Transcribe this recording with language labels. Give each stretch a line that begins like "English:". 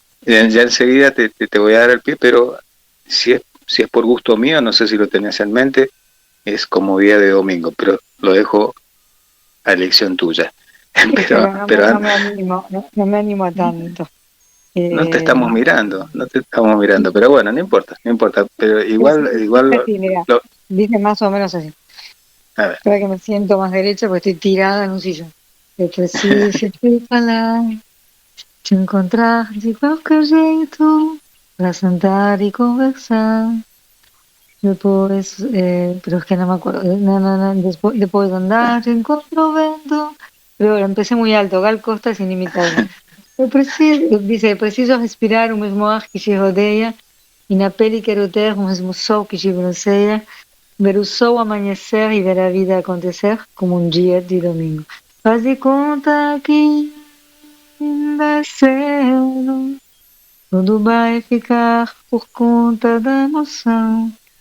Spanish: Ya enseguida te voy a dar el pie, pero si es por gusto mío, no sé si lo tenés en mente, es como día de domingo, pero lo dejo a elección tuya. sí, Pero, pero pero no me animo, no me animo a tanto. no te estamos No. mirando, no te estamos mirando, pero bueno, no importa, pero Pero sí, igual así, mira, dice más o menos así. a ver. Espera que me siento más derecha porque estoy tirada en un sillón.
Portuguese: Eu preciso te falar, te encontrar de qualquer jeito, para sentar y conversar.
Spanish: Después, pero es que no me acuerdo. Después de andar encontro vento. Pero empecé muy alto, Gal Costa es inimitable. Dice,
Portuguese: preciso respirar o mesmo ar que te rodeia, e na pele quero ter o mesmo sol que te bronzeia, ver o sol amanhecer e ver a vida acontecer como um dia de domingo. Faz de conta que ainda é cedo, tudo vai ficar por conta da emoção.